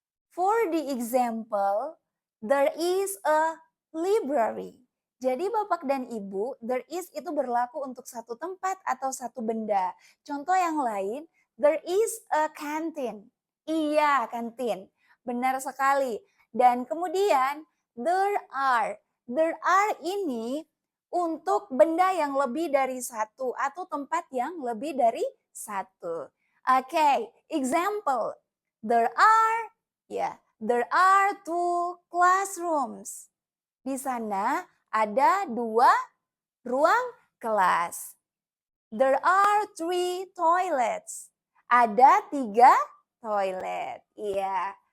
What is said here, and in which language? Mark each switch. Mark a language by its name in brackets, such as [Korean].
[English] For the example, there is a library. [Indonesian] Jadi Bapak dan Ibu, [English] there is [Indonesian] itu berlaku untuk satu tempat atau satu benda. Contoh yang lain, [English] there is a canteen. [Indonesian] Iya, kantin. Benar sekali. Dan kemudian, [English] there are. There are [Indonesian] ini untuk benda yang lebih dari satu atau tempat yang lebih dari satu. [English] Oke, example. There are, ya, there are 2 classrooms. [Indonesian] Di sana ada 2 ruang kelas. [English] There are 3 toilets. [Indonesian] Ada 3 toilet. Iya.